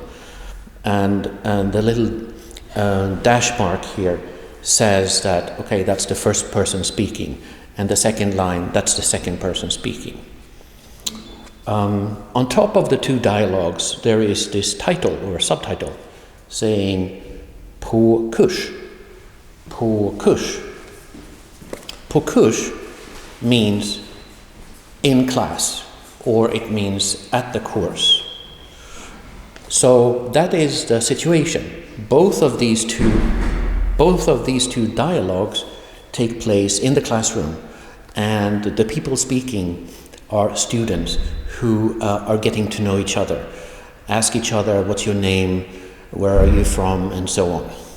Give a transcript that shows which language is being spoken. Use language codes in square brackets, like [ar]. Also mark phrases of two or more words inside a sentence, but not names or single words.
[en] And the little dash mark here says that, okay, that's the first person speaking. And the second line, that's the second person speaking. On top of the 2 dialogues, there is this title or subtitle saying [no] på kurs. På kurs. På kurs [en] means in class, or it means at the course. So that is the situation. Both of these two dialogues take place in the classroom, and the people speaking are students who are getting to know each other, ask each other, what's your name, where are you from, and so on.